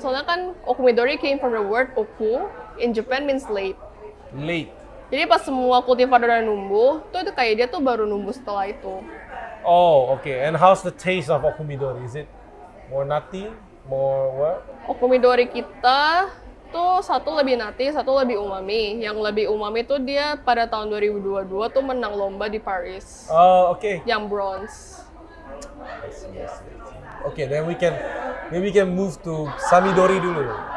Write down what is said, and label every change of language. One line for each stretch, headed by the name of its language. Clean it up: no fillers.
Indonesian: Soalnya kan
English: Okumidori came from the word oku in Japan means late. Late.
Indonesian: Jadi pas semua kultivar udah numbuh, tuh itu kayak dia tuh baru numbuh setelah itu.
English: Oh, okay. And how's the taste of Okumidori? Is it more nutty, more what?
Indonesian: Okumidori kita tuh satu lebih nati, satu lebih umami. Yang lebih umami tuh dia pada tahun 2022 tuh menang lomba di Paris.
English: Oh, okay.
Indonesian: Yang bronze.
English: Okay, then we can move to Samidori
Indonesian: dulu.